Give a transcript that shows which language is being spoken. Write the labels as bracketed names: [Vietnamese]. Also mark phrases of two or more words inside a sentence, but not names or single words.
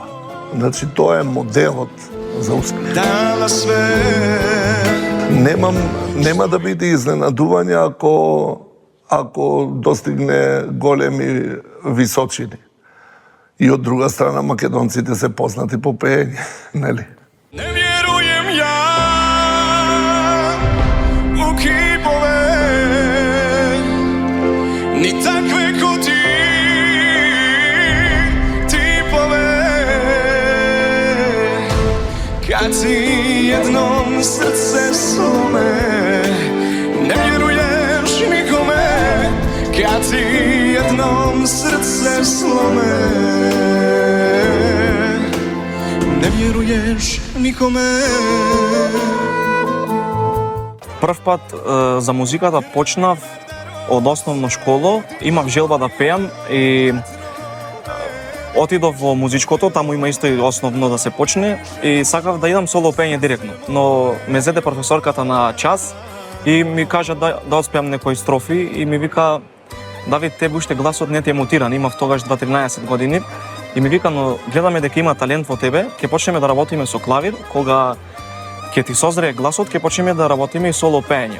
[Macedonian] Значи тоа е моделот за успех. Нема да биде изненадување ако достигне големи височини. И од друга страна македонците се познати по пеење, нели? [Croatian] Не вjerujem ja u kipove, ni takve ko ti tipove. Kad si jednom srce slome, ne vjeruješ nikome. Kad si jednom srce slome, ne vjeruješ nikome. [Macedonian] Прв пат за музиката почнав од основна школа, имав желба да пеам и отидов во музичкото, таму има исто и основно да се почне и сакав да идам соло пење директно, но ме зеде професорката на час и ми кажа да оспеам некои строфи и ми вика: Давид, тебе уште гласот не ти е мутиран, имав тогаш 13 години и ми вика: но гледаме дека има талент во тебе, ќе почнеме да работиме со клавир, кога ќе ти созрее гласот, ќе почнеме да работиме и соло пеење.